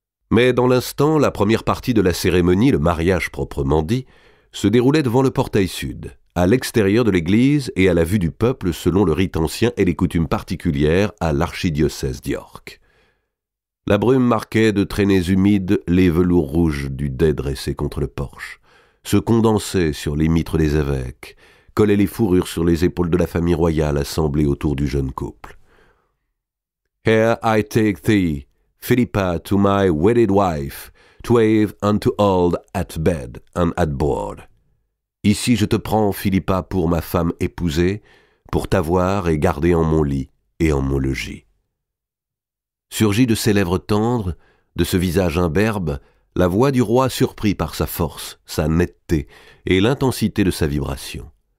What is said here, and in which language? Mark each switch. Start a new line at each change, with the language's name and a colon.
French: Mais dans l'instant, la première partie de la cérémonie, le mariage proprement dit, se déroulait devant le portail sud, à l'extérieur de l'église et à la vue du peuple selon le rite ancien et les coutumes particulières à l'archidiocèse d'York. La brume marquait de traînées humides les velours rouges du dais dressé contre le porche, se condensait sur les mitres des évêques, collait les fourrures sur les épaules de la famille royale assemblée autour du jeune couple.
English: Here I take thee, Philippa, to my wedded wife, to have unto all at bed and at board.
French: Ici je te prends, Philippa, pour ma femme épousée, pour t'avoir et garder en mon lit et en mon logis. Surgit de ses lèvres tendres, de ce visage imberbe, la voix du roi surpris par sa force, sa netteté et l'intensité de sa vibration.